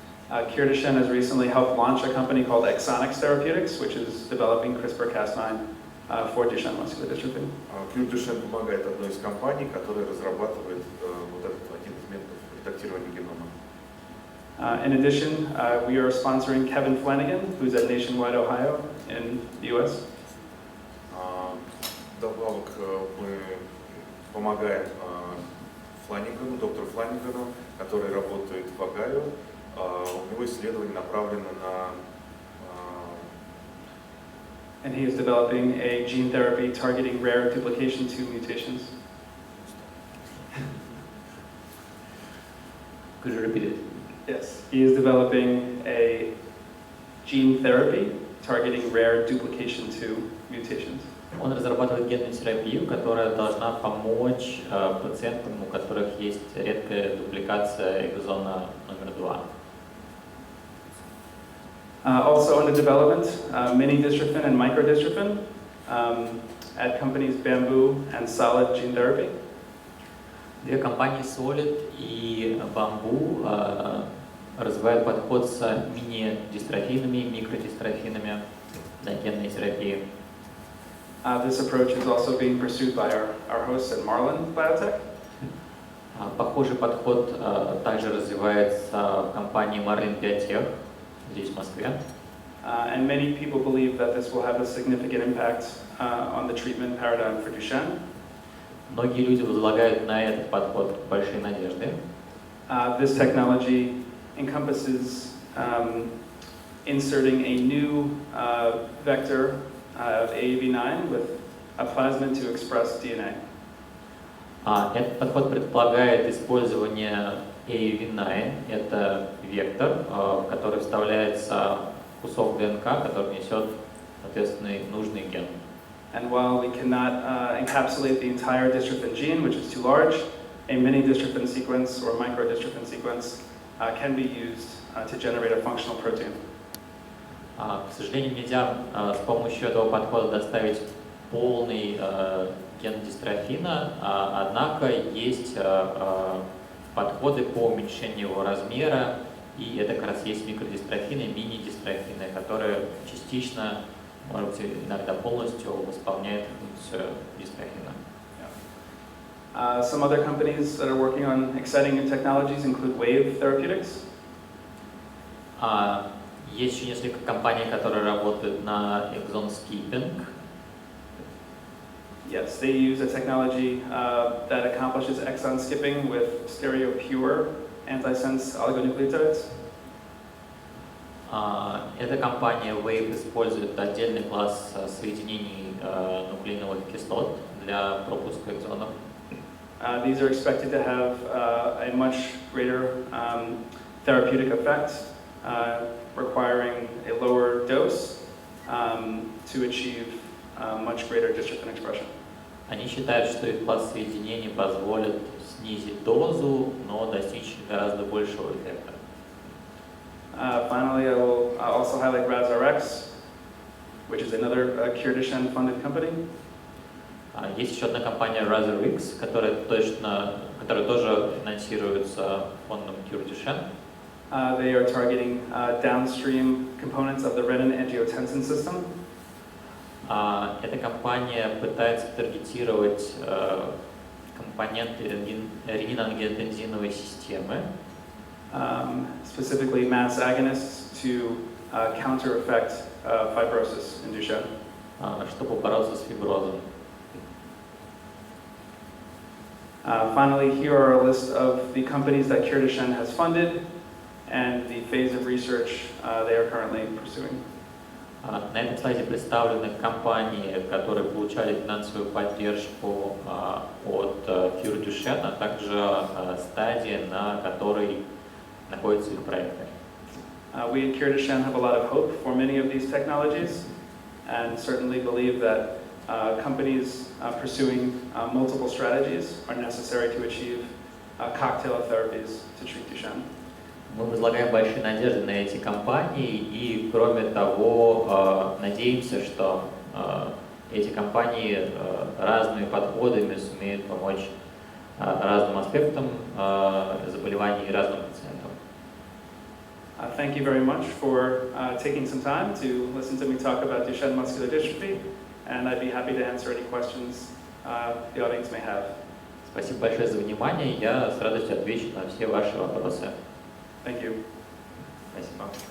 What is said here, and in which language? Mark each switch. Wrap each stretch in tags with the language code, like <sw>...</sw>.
<en>Cure-Duchenne has recently helped launch a company called Exonics Therapeutics, which is developing CRISPR-Cas9 for Duchenne muscular dystrophy.</en> <ru>Cure-Duchenne помогает одной из компаний, которая разрабатывает вот этот один из методов редактирования генома.</ru> <en>In addition, we are sponsoring Kevin Flanagan, who's at Nationwide Ohio in the U.S.</en> <ru>Добавок мы помогаем Фланигану, доктору Фланигану, который работает в Огайо. У него исследование направлено на...</ru> <en>And he is developing a gene therapy targeting rare duplication 2 mutations. Could you repeat it? Yes, he is developing a gene therapy targeting rare duplication 2 mutations.</en> <ru>Он разрабатывает генную терапию, которая должна помочь пациентам, у которых есть редкая дупликация экзона номер 2.</ru> <en>Also under development, mini-dystrophin and microdystrophin at companies Bamboo and Solid Gene Therapy.</en> <ru>Две компании Solid и Bamboo развивают подход с мини-дystrophinами и микродystrophinами для генной терапии.</ru> <en>This approach is also being pursued by our hosts at Marlin Biotech.</en> <ru>Похожий подход также развивается в компании Marlin Biotech здесь в Москве.</ru> <en>And many people believe that this will have a significant impact on the treatment paradigm for Duchenne.</en> <ru>Многие люди возлагают на этот подход большие надежды.</ru> <en>This technology encompasses inserting a new vector of AAV9 with a plasmid to express DNA.</en> <ru>Этот подход предполагает использование AAV9. Это вектор, в который вставляется кусок ДНК, который несет соответственный нужный ген.</ru> <en>And while we cannot encapsulate the entire dystrophin gene, which is too large, a mini-dystrophin sequence or microdystrophin sequence can be used to generate a functional protein.</en> <ru>К сожалению, нельзя с помощью этого подхода доставить полный ген дystрофина, однако есть подходы по уменьшению его размера, и это как раз есть микродystрофины, мини-дystрофины, которые частично, может быть, иногда полностью восполняют функцию дystрофина.</ru> <en>Some other companies that are working on exciting new technologies include Wave Therapeutics.</en> <ru>Есть еще несколько компаний, которые работают на exon skipping.</ru> <en>Yes, they use a technology that accomplishes exon skipping with stereo-pure antisense oligonucleotides.</en> <ru>Эта компания Wave использует отдельный класс соединений нуклеиновых кислот для пропуска экзонов.</ru> <en>These are expected to have a much greater therapeutic effect, requiring a lower dose to achieve much greater dystrophin expression.</en> <ru>Они считают, что их класс соединений позволит снизить дозу, но достичь гораздо большего эффекта.</ru> <en>Finally, I will also highlight RazRx, which is another Cure Duchenne funded company.</en> <ru>Есть еще одна компания RazorX, которая тоже финансируется фондом Cure Duchenne.</ru> <en>They are targeting downstream components of the renin-angiotensin system.</en> <ru>Эта компания пытается таргетировать компоненты ренин-ангиотензиновой системы,</ru> <en>specifically mass agonists to counter-effect fibrosis in Duchenne.</en> <ru>чтобы бороться с фиброзом.</ru> <en>Finally, here are a list of the companies that Cure Duchenne has funded and the phase of research they are currently pursuing.</en> <ru>На этом слайде представлены компании, которые получали финансовую поддержку от Cure Duchenne, а также стадии, на которой находятся их проекты.</ru> <en>We at Cure Duchenne have a lot of hope for many of these technologies and certainly believe that companies pursuing multiple strategies are necessary to achieve cocktail of therapies to treat Duchenne.</en> <ru>Мы возлагаем большие надежды на эти компании и, кроме того, надеемся, что эти компании разными подходами сумеют помочь разным аспектам заболеваний и разным пациентам.</ru> <en>Thank you very much for taking some time to listen to me talk about Duchenne muscular dystrophy, and I'd be happy to answer any questions the audience may have.</en> <ru>Спасибо большое за внимание. Я с радостью отвечу на все ваши вопросы.</ru> <en>Thank you.</en> <ru>Спасибо.</ru>